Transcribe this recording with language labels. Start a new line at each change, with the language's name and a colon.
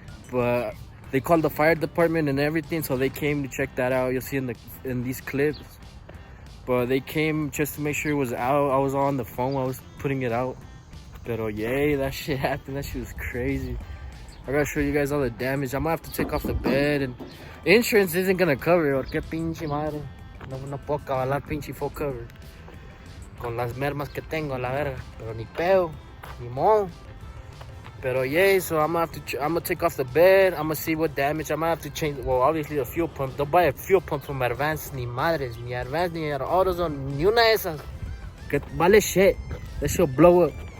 English: But they called the fire department and everything, so they came to check that out. You'll see in these clips. But they came just to make sure it was out. I was on the phone while I was putting it out. Pero yay, that shit happened. That shit was crazy. I gotta show you guys all the damage. I'm gonna have to take off the bed, and insurance isn't gonna cover it.
Spanish: Que pinche madre. No puedo cabalar pinche full cover. Con las mermas que tengo, la verga. Pero ni pedo, ni modo.
English: Pero yay, so I'm gonna take off the bed. I'm gonna see what damage. I'm gonna have to change. Well, obviously the fuel pump. Don't buy a fuel pump from Advance,
Spanish: ni madres, ni Advance, ni AutoZone, ni una de esas. Que vale
English: shit. That shit'll blow up.